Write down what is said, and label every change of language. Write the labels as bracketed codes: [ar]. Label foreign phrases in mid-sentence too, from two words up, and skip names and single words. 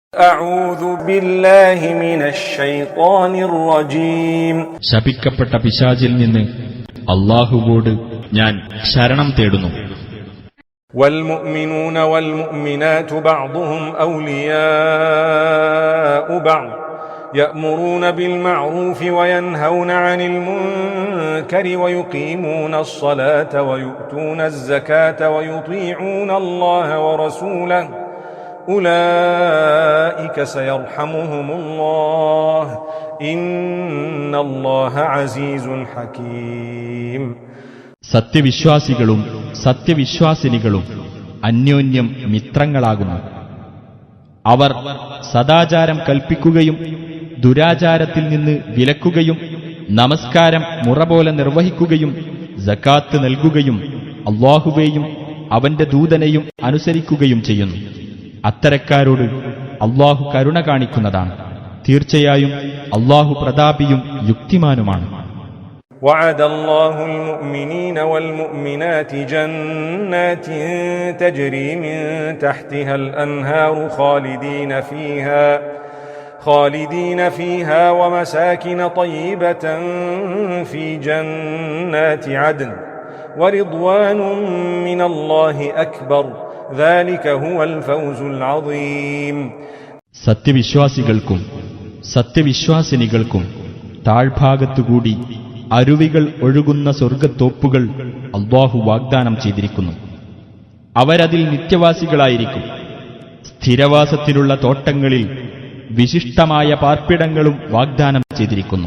[ar] أعوذ بالله من الشيطان الرجيم [ml] ശപിക്കപ്പെട്ട പിശാചിൽ നിന്ന് അല്ലാഹുവോട് ഞാൻ ശരണം തേടുന്നു. [ar] والمؤمنون والمؤمنات بعضهم أولياء بعض يأمرون بالمعروف وينهون عن المنكر ويقيمون الصلاة ويؤتون الزكاة ويطيعون الله ورسوله أولئك سيرحمهم الله إن الله عزيز حكيم. [ml] സത്യവിശ്വാസികളും സത്യവിശ്വാസിനികളും അന്യോന്യം മിത്രങ്ങളാകുന്നു. അവർ സദാചാരം കൽപ്പിക്കുകയും ദുരാചാരത്തിൽ നിന്ന് വിലക്കുകയും നമസ്കാരം മുറപോലെ നിർവഹിക്കുകയും സകാത്ത് നൽകുകയും അല്ലാഹുവേയും അവന്റെ ദൂതനെയും അനുസരിക്കുകയും ചെയ്യുന്നു. അത്തരക്കാരോട് അല്ലാഹു കരുണ കാണിക്കുന്നതാണ്. തീർച്ചയായും അല്ലാഹു പ്രതാപിയും യുക്തിമാനുമാണ്. [ar] وعد الله المؤمنين والمؤمنات جنات تجري من تحتها الأنهار خالدين فيها ومساكن طيبة في جنات عدن ورضوان من الله أكبر ذلك هو الفوز العظيم. [ml] സത്യവിശ്വാസികൾക്കും സത്യവിശ്വാസിനികൾക്കും താഴ്ഭാഗത്തുകൂടി അരുവികൾ ഒഴുകുന്ന സ്വർഗ്ഗത്തോപ്പുകൾ അല്ലാഹു വാഗ്ദാനം ചെയ്തിരിക്കുന്നു. അവരതിൽ നിത്യവാസികളായിരിക്കും. സ്ഥിരവാസത്തിലുള്ള തോട്ടങ്ങളിൽ വിശിഷ്ടമായ പാർപ്പിടങ്ങളും വാഗ്ദാനം ചെയ്തിരിക്കുന്നു.